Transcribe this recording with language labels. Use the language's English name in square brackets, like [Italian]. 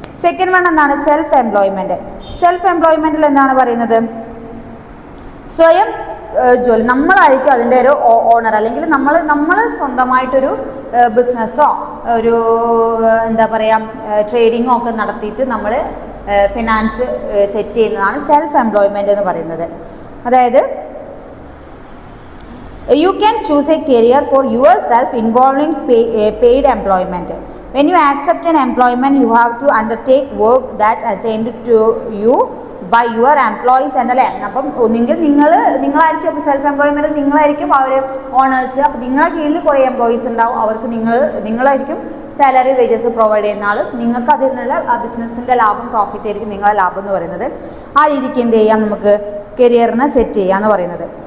[Malayalam] Second one എന്താണ്, self employment. Self എംപ്ലോയ്മെൻറ്റിൽ എന്താണ് പറയുന്നത്, സ്വയം ജോലി നമ്മളായിരിക്കും അതിൻ്റെ ഒരു ഓണർ, അല്ലെങ്കിൽ നമ്മൾ സ്വന്തമായിട്ടൊരു ബിസിനസ്സോ ഒരു എന്താ പറയുക ട്രേഡിങ്ങോ ഒക്കെ നടത്തിയിട്ട് നമ്മൾ ഫിനാൻസ് സെറ്റ് ചെയ്യുന്നതാണ് സെൽഫ് എംപ്ലോയ്മെൻറ്റ് എന്ന് പറയുന്നത്. അതായത് [English] you can choose a career for yourself involving paid employment. When you accept an employment, you have to undertake work that assigned to you by your employees and [Malayalam] അല്ലേ. അപ്പം ഒന്നെങ്കിൽ നിങ്ങളായിരിക്കും self എംപ്ലോയ്മെൻറ്റിൽ നിങ്ങളായിരിക്കും അവർ owners. അപ്പോൾ നിങ്ങളെ കീഴിൽ കുറേ എംപ്ലോയീസ് ഉണ്ടാവും, അവർക്ക് നിങ്ങളായിരിക്കും salary wages provide ചെയ്യുന്ന ആൾ. നിങ്ങൾക്ക് അതിൽ നിന്നുള്ള ആ ബിസിനസ്സിൻ്റെ ലാഭം പ്രോഫിറ്റ് ആയിരിക്കും നിങ്ങളെ ലാഭം എന്ന് പറയുന്നത്. ആ രീതിക്ക് എന്ത് ചെയ്യാം, നമുക്ക് കരിയറിനെ സെറ്റ് ചെയ്യാന്ന് പറയുന്നത്.